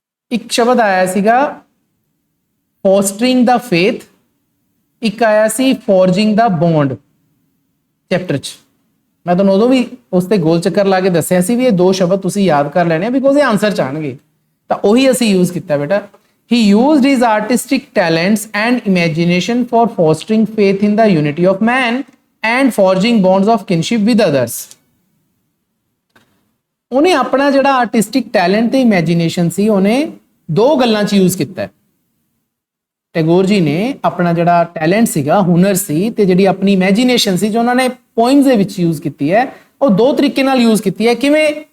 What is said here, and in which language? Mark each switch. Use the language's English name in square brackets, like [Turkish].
[Punjabi] ਇੱਕ ਸ਼ਬਦ ਆਇਆ ਸੀਗਾ ਫੋਸਟਰਿੰਗ ਦਾ ਫੇਥ, ਇੱਕ ਆਇਆ ਸੀ ਫੋਰਜਿੰਗ ਦਾ ਬੌਂਡ ਚੈਪਟਰ 'ਚ। ਮੈਂ ਤੁਹਾਨੂੰ ਉਦੋਂ ਵੀ ਉਸ ਤੇ ਗੋਲ ਚੱਕਰ ਲਾ ਕੇ ਦੱਸਿਆ ਸੀ ਵੀ ਇਹ ਦੋ ਸ਼ਬਦ ਤੁਸੀਂ ਯਾਦ ਕਰ ਲੈਣੇ ਆ ਬਿਕੋਜ਼ ਇਹ ਆਨਸਰ ਚਾਹਣਗੇ, ਤਾਂ ਉਹੀ ਅਸੀਂ ਯੂਜ਼ ਕੀਤਾ ਬੇਟਾ। [English] He used his artistic talents and imagination for fostering faith in the unity of man and forging bonds of kinship with others. [Punjabi] ਉਹਨੇ ਆਪਣਾ ਜਿਹੜਾ ਆਰਟਿਸਟਿਕ ਟੈਲੈਂਟ ਤੇ ਇਮੇਜਿਨੇਸ਼ਨ ਸੀ ਉਹਨੇ ਦੋ ਗੱਲਾਂ 'ਚ ਯੂਜ਼ ਕੀਤਾ ਹੈ। ਟੈਗੋਰ ਜੀ ਨੇ ਆਪਣਾ ਜਿਹੜਾ ਟੈਲੈਂਟ ਸੀਗਾ, ਹੁਨਰ ਸੀ, ਤੇ ਜਿਹੜੀ ਆਪਣੀ ਇਮੇਜਿਨੇਸ਼ਨ ਸੀ ਜੋ ਉਹਨਾਂ ਨੇ ਪੋਇਮਸ ਦੇ ਵਿੱਚ ਯੂਜ਼ ਕੀਤੀ ਹੈ, ਉਹ ਦੋ ਤਰੀਕੇ ਨਾਲ ਯੂਜ਼ ਕੀਤੀ ਹੈ। ਕਿਵੇਂ?